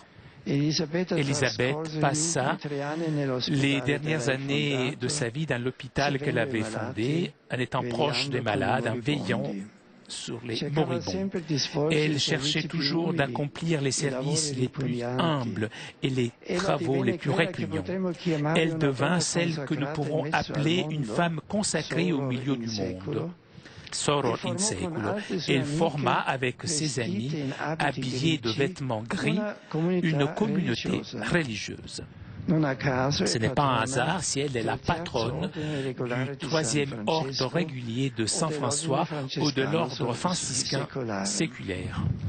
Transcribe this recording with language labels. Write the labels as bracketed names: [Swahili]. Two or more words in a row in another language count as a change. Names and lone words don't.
[French] Élisabeth passa les dernières années de sa vie dans l'hôpital qu'elle avait fondé, en étant proche des malades, en veillant sur les moribonds. Elle cherchait toujours d'accomplir les services les plus humbles et les travaux les plus répugnants. Elle devint celle que nous pourrons appeler une femme consacrée au milieu du monde. [Latin] Soror in seculo. [French] Elle forma avec ses amis, habillés de vêtements gris, une communauté religieuse. Ce n'est pas un hasard si elle est la patronne du troisième ordre régulier de Saint François ou de l'ordre franciscain séculaire.